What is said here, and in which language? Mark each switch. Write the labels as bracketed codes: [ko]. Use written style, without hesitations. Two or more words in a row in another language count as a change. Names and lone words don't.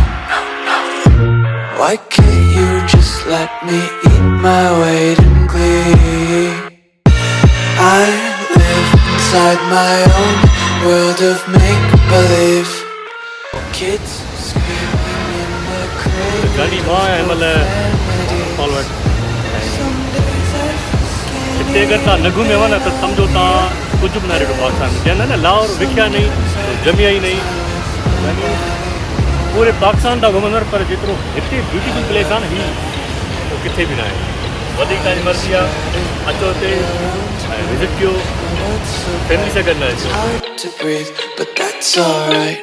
[en] Why can't you just let me eat my weight in glee? I live inside my own world of make-believe. Kids screaming in the cradle. [hi] गाड़ी वहाँ है मतलब [sd] फॉरवर्ड हिते अगरि तव्हां न घुमियो न त सम्झो तव्हां कुझु बि न ॾिठो पाकिस्तान में चवंदा आहिनि न [pa] लाहौर विखिया नहीं तो जमिया ई नहीं [sd] यानी पूरे पाकिस्तान था घुमंदड़ पर जेतिरो हिते [en] beautiful place [sd] आहे न हीउ उहो किथे बि न आहे वधीक तव्हांजी मर्ज़ी आहे अचो हिते ऐं विज़िट कयो फैमिली सां गॾु न अचो [en] Hard to breathe, but that's alright.